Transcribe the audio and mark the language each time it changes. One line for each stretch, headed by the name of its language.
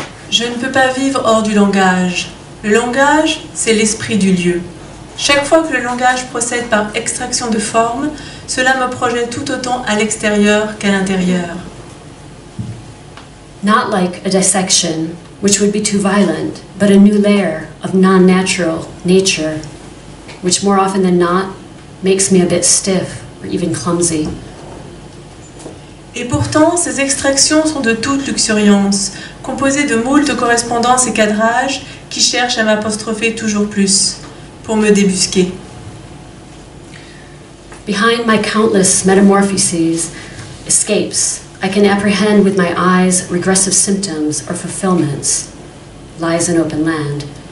French: Je ne peux pas vivre hors du langage. Le langage, c'est l'esprit du lieu. Chaque fois que le langage procède par extraction de forme, cela me projette tout autant à l'extérieur qu'à l'intérieur.
English: Not like a dissection, which would be too violent, but a new layer of non-natural nature, which more often than not makes me a bit stiff or even clumsy.
French: Et pourtant, ces extractions sont de toute luxuriance, composées de moult correspondances et cadrages qui cherchent à m'apostropher toujours plus, pour me débusquer.
English: Behind my countless metamorphoses, escapes, I can apprehend with my eyes regressive symptoms or fulfillments, lies an open land.